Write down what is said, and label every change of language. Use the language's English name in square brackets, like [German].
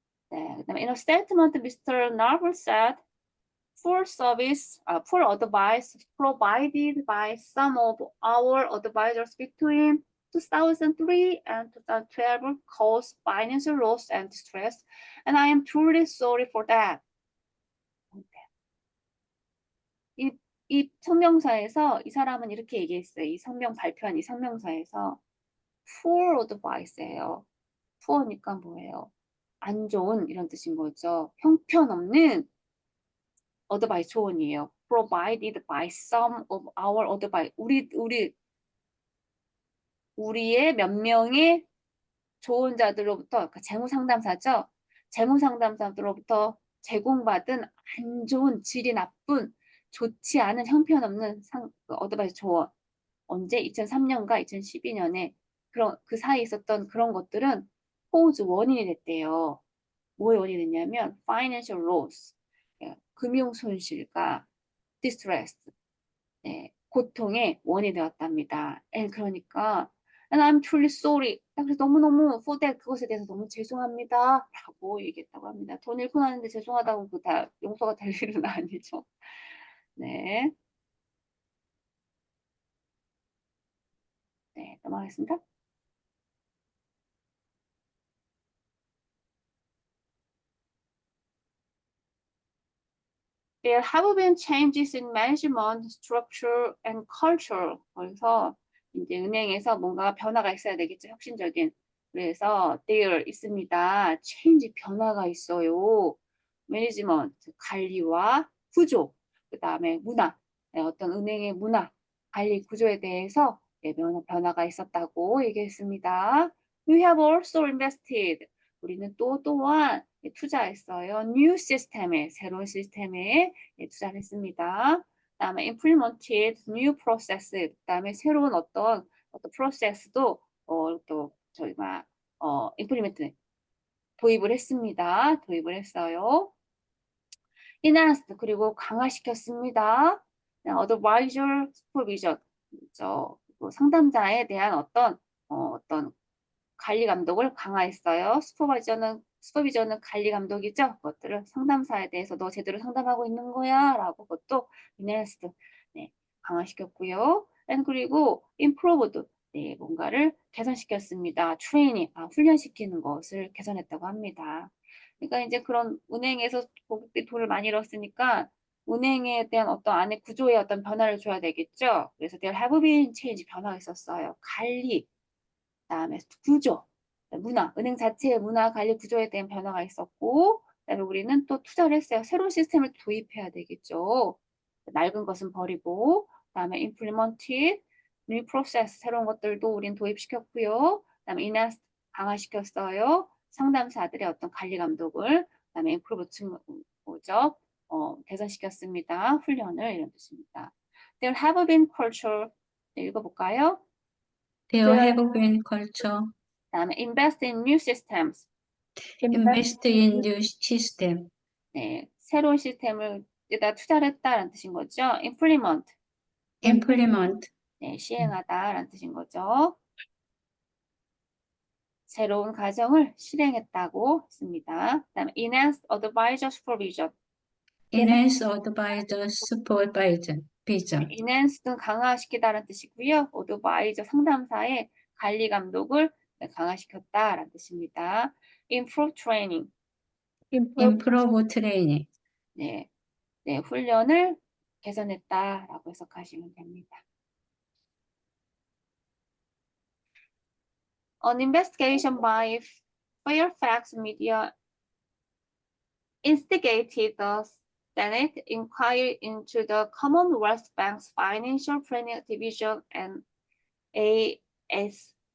[English] 네, 그다음에 in a statement, Mr. Narvel said, full advice provided by some of our advisors between 2003 and 2012 caused financial loss and distress, and I am truly sorry for that. [Korean] 이 성명서에서 이 사람은 이렇게 얘기했어요. 이 발표한 이 성명서에서 [English] poor advice [Korean] 예요. poor니까 뭐예요? 안 좋은 이런 뜻인 거죠. 형편없는 advice 조언이에요. [English] provided by some of our advice. [Korean] 우리의 몇 명의 조언자들로부터, 그러니까 재무상담사죠. 재무상담사들로부터 제공받은 안 좋은, 질이 나쁜, 좋지 않은 형편없는 어드바이스 조언. 언제? 2003년과 2012년에 그 사이에 있었던 그런 것들은 cause 원인이 됐대요. 뭐의 원인이 됐냐면 [English] financial loss, [Korean] 금융 손실과 distress, 고통의 원인이 되었답니다. 그러니까 [English] and I'm truly sorry. [Korean] 그래서 너무너무 [English] for that [Korean] 그것에 대해서 너무 죄송합니다. 라고 얘기했다고 합니다. 돈 잃고 나는데 죄송하다고 그 다 용서가 될 일은 아니죠. 네. 네, 넘어가겠습니다. [English] There have been changes in management, structure, and culture. [Korean] 그래서 이제 은행에서 뭔가 변화가 있어야 되겠죠. 혁신적인. 그래서 there 있습니다. change 변화가 있어요. 매니지먼트 관리와 구조. 그다음에 문화. 어떤 은행의 문화, 관리 구조에 대해서 변화가 있었다고 얘기했습니다. [English] We have also invested. [Korean] 우리는 또한 투자했어요. New 시스템에, 새로운 시스템에 투자를 했습니다. 그다음에 [English] implemented new process. [Korean] 그다음에 새로운 어떤 프로세스도 또 저희가 implement 도입을 했습니다. 도입을 했어요. enhanced 그리고 강화시켰습니다. [English] advisor supervision [Korean] 상담자에 대한 어떤 관리 감독을 강화했어요. 슈퍼비전은 관리 감독이죠. 그것들을 상담사에 대해서 너 제대로 상담하고 있는 거야 라고 그것도 enhanced 강화시켰고요. 그리고 improved 뭔가를 개선시켰습니다. 트레이닝 훈련시키는 것을 개선했다고 합니다. 그러니까 이제 그런 은행에서 고객들이 돈을 많이 잃었으니까 은행에 대한 어떤 안에 구조에 어떤 변화를 줘야 되겠죠. [English] 그래서 there have been change [Korean] 변화가 있었어요. 관리 그다음에 구조, 문화, 은행 자체의 문화 관리 구조에 대한 변화가 있었고 그다음에 우리는 또 투자를 했어요. 새로운 시스템을 도입해야 되겠죠. 낡은 것은 버리고, 그다음에 [English] implemented, new process, [Korean] 새로운 것들도 우린 도입시켰고요. 그다음에 enhanced, 강화시켰어요. 상담사들의 어떤 관리 감독을, 그다음에 improve, 뭐죠? 개선시켰습니다. 훈련을 이런 뜻입니다. [English] There have been culture, [Korean] 네, 읽어볼까요? [English] There There have been culture. [Korean] 그다음에 [English] invest in new systems, Invest in new system. [Korean] 네, 새로운 시스템을 에다 투자를 했다라는 뜻인 거죠. [English] implement, Implement. [Korean] 네, 시행하다라는 뜻인 거죠. 새로운 과정을 실행했다고 했습니다. 그다음에 [English] enhanced advisor supervision, Enhance advisor supervision. Vision. [Korean] enhance는 강화시키다라는 뜻이고요. advisor 상담사의 관리 감독을 강화시켰다라는 뜻입니다. [English] improve training, Improve training. [Korean] 네, 네, 훈련을 개선했다라고 해석하시면 됩니다. [English] An investigation by Fairfax Media instigated the Senate inquiry into the Commonwealth Bank's Financial Planning Division and ASIC.